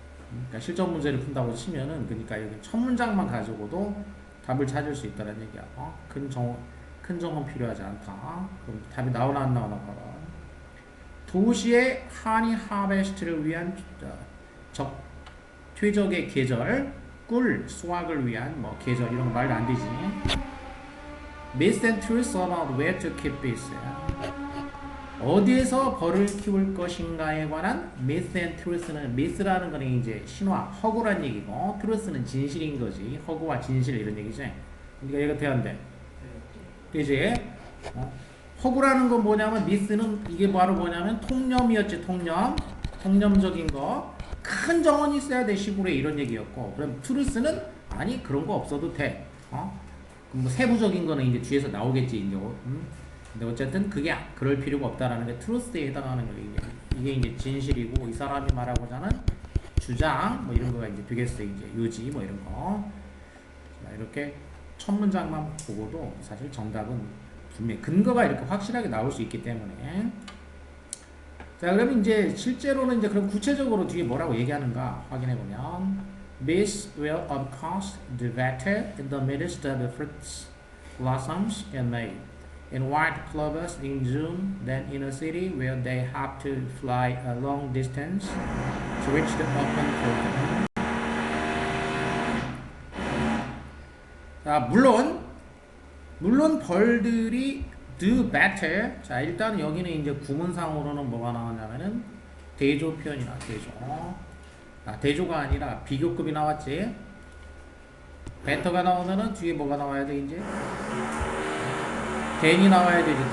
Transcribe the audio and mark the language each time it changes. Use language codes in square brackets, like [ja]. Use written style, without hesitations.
[ko] 그러니까 실전 문제를 푼다고 치면은, 그러니까 여기 첫 문장만 가지고도 답을 찾을 수 있다는 얘기야. 큰 정원 필요하지 않다. 그럼 답이 나오나 안 나오나 봐봐. 도시의 하니 하베스트를 위한 퇴적의 계절, 꿀 수확을 위한 뭐 계절 이런 거 말도 안 되지. [en] Myths and truths about where to keep bees. [ko] 어디에서 벌을 키울 것인가에 관한 [en] myth and truth [ko] 는, myth라는 거는 이제 신화, 허구란 얘기고, truth는 진실인 거지. 허구와 진실 이런 얘기지. 그러니까 얘가 돼안돼. 그지? 허구라는 건 뭐냐면, myth는 이게 바로 뭐냐면 통념이었지. 통념적인 거. 큰 정원이 있어야 돼 시골에 이런 얘기였고, 그럼 truth는 아니 그런 거 없어도 돼. 뭐 세부적인 거는 이제 뒤에서 나오겠지. 이제. 근데 어쨌든 그게 그럴 필요가 없다라는 게 트루스에 해당하는 거예요. 이게 이제 진실이고 이 사람이 말하고자 하는 주장 뭐 이런 거가 이제 되겠어요. 이제 요지 뭐 이런 거. 자, 이렇게 첫 문장만 보고도 사실 정답은 분명히 근거가 이렇게 확실하게 나올 수 있기 때문에. 자, 그러면 이제 실제로는 이제 그럼 구체적으로 뒤에 뭐라고 얘기하는가 확인해 보면 [en] Bees will of course do better in the midst of the fruits blossoms in May, and white clovers in June than in a city where they have to fly a long distance to reach the open field. [ko] 자, 물론 벌들이 do better. 자, 일단 여기는 이제 구문상으로는 뭐가 나왔냐면은 대조 표현이나 대조. 대조가 아니라 비교급이 나왔지. better가 나오면은 뒤에 뭐가 나와야 돼 이제? than이 나와야 되지.